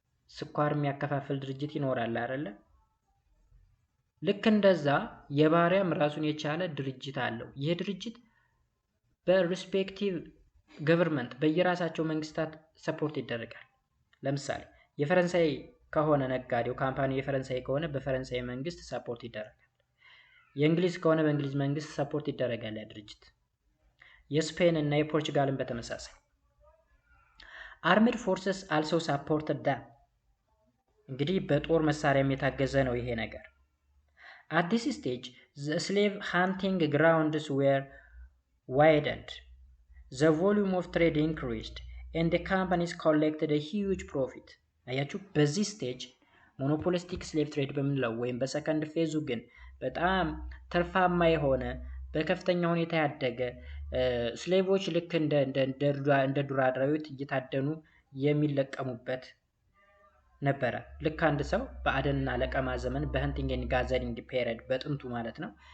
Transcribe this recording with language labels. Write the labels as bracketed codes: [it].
[am] ስኳር የሚያከፋፍል ድርጅት ይኖራል አይደል? ልክ እንደዛ የባሪያም ራሱን የቻለ ድርጅት አለው። ይህ ድርጅት በሪስፔክቲቭ ገቨርንመንት በየራሳቸው መንግስታት ሰፖርት ይደረጋል። ለምሳሌ የፈረንሳይ ከሆነ ነጋዴው ካምፓኒው የፈረንሳይ ከሆነ በፈረንሳይ መንግስት ሰፖርት ይደረጋል። የእንግሊዝ ከሆነ በእንግሊዝ መንግስት ሰፖርት ይደረጋል ያ ድርጅት። የስፔን እና የፖርቹጋልን በተመሳሳይ። [en] አርምድ ፎርስስ አልሶ ሰፖርትድ ዳም። [am] እንግዲህ በጦር መሳሪያም የታገዘ ነው ይሄ ነገር። [en] At this stage, the slave hunting grounds were widened. The volume of trade increased and the companies collected a huge profit. [am] አያችሁ፣ በዚህ ስቴጅ ሞኖፖሊስቲክ ስሌቭ ትሬድ በምንለው ወይም በሰከንድ ፌዙ ግን በጣም ትርፋማ የሆነ በከፍተኛ ሁኔታ ያደገ ስሌቮች ልክ እንደ ዱር አራዊት እየታደኑ የሚለቀሙበት ነበረ። ልክ አንድ ሰው በአደንና ለቀማ ዘመን በሀንቲንግ ኤንድ ጋዘሪንግ ፔሪድ በጥንቱ ማለት ነው